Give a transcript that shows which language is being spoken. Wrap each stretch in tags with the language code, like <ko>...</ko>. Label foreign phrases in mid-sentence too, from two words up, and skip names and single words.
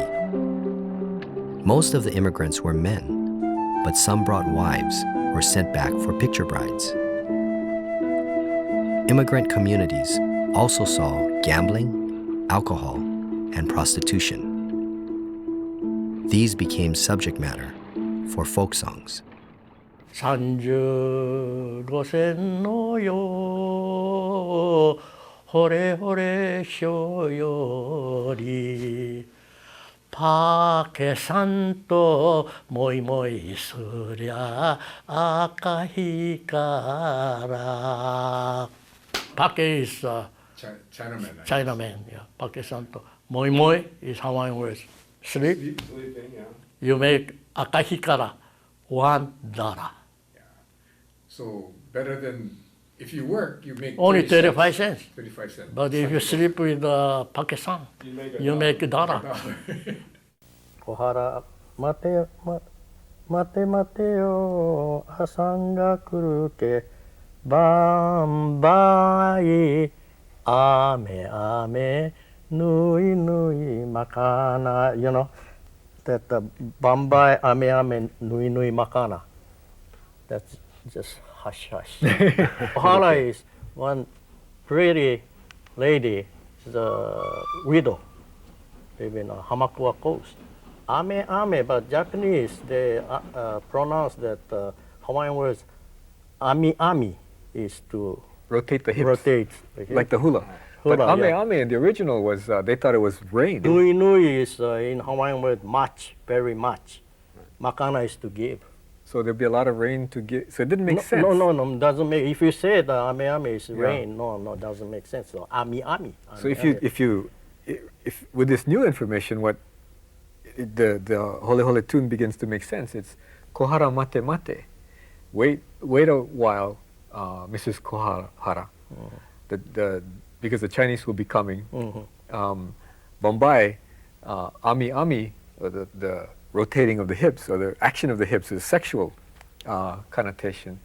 <en>Most of the immigrants were men, but some brought wives or sent back for picture brides. Immigrant communities also saw gambling, alcohol, and prostitution. These became subject matter for folk songs.</en> <ja>35 線のよほれほれしょよりパケさんともいもいすりゃ赤ひからパケ</ja> <en>is Chinaman. Yeah. Pakistan to</en> <haw>moi moi</haw> <en>is Hawaiian words. Sleep. You make akahikara $1. Yeah. So better than if you work, you make only 35 cents. 35 cents. But if you sleep with Pakistan, you make $1.</en> <ja>小原 待て待てよ 阿三が来るけ ボンベイ 雨雨</ja> <haw>nui nui makana,</haw> <ja>that ボンベイ 雨雨</ja> <haw>nui nui makana.</haw> <en>That's just hush hush. Ohara is one pretty lady, the widow, living on Hamakua coast.</en> <haw>Ame ame,</haw> <en>but Japanese they pronounce that Hawaiian words</en> <haw>ami ami</haw> <en>is to rotate the hips. Rotate like the hula. But</en> <haw>ame ame</haw> <en>in the original was they thought it was rain.</en> <haw>Nui nui</haw> <en>is in Hawaiian word much, very much. Makana is to give. So there'd be a lot of rain to give. So it didn't make sense. No, doesn't make. If you say that</en> <haw>ame ame</haw> <en>is rain, no, doesn't make sense. So</en> <haw>ami ami.</haw> <en>So if with this new information, what the Holehole tune begins to make sense.</en> <ja>It's 小原 待て待て.</ja> <en>Wait a while, Mrs. Kohara. Because the Chinese will be coming. Bombay,</en> <haw>ami ami,</haw> <en>or the rotating of the hips, or the action of the hips is sexual connotation.</en>